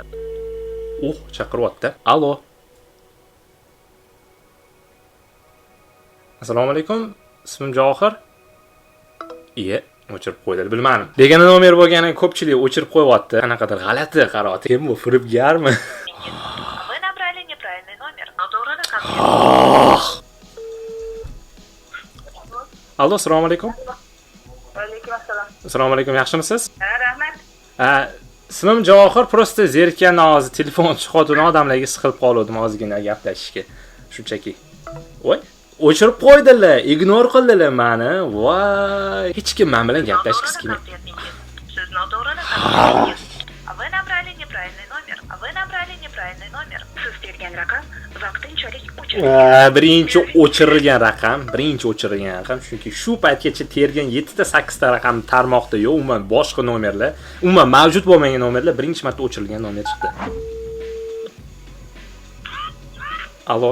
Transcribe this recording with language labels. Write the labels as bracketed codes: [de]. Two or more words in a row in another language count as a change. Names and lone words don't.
[uz] Chaqiryapti. Allo. Assalomu alaykum. Ismim Johir. O'chirib qo'ydilar, bilmadim. Begona nomer bo'lganini ko'pchilik o'chirib qo'yapti. Qanaqadir g'alati qaror. Kim bu, firibgarmi? [ru] Вы набрали неправильный номер. [uz] Noto'g'ri raqam. Allo, assalomu alaykum. Alaykum assalom. Assalomu alaykum, yaxshimisiz? Rahmat. Ismim Johir, просто zerikkandan hozir telefon chiqotgan odamlarga siqilib qoldim ozgina gaplashishga. Shunchaki. O'chirib qo'ydilar, ignor qildilar meni. Voy, hech kim men bilan gaplashgisi kelmaydi. Siz noto'g'ri raqam. [ru] Вы набрали неправильный номер. Вы набрали неправильный номер. [uz] Siz tergan raqam vaqtinchalik o'chirilgan. Birinchi o'chirilgan raqam, chunki shu paytgacha tergan 7 ta 8 ta raqam tarmoqda yo'q, umuman boshqa nomerlar, umuman mavjud bo'lmagan nomerlar birinchi marta o'chirilgan nomer chiqdi. Allo.